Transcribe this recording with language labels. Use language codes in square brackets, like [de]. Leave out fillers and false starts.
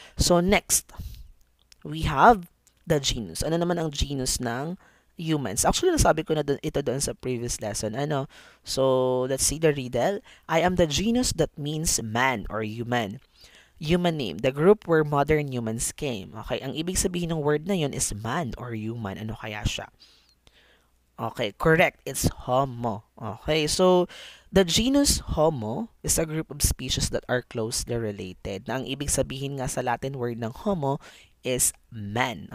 [en] So, next, we have the genus. [tl] Ano naman ang genus ng humans? Actually, nasabi ko na ito doon sa previous lesson. Ano? [en] So, let's see the riddle. I am the genus that means man or human. Human name, the group where modern humans came. Okay, [tl] ang ibig sabihin ng word na yun [en] is man or human. [tl] Ano kaya siya? [en] Okay, correct. It's Homo. Okay, so the genus Homo is a group of species that are closely related. [tl] Na ang ibig sabihin nga sa Latin word ng Homo is man.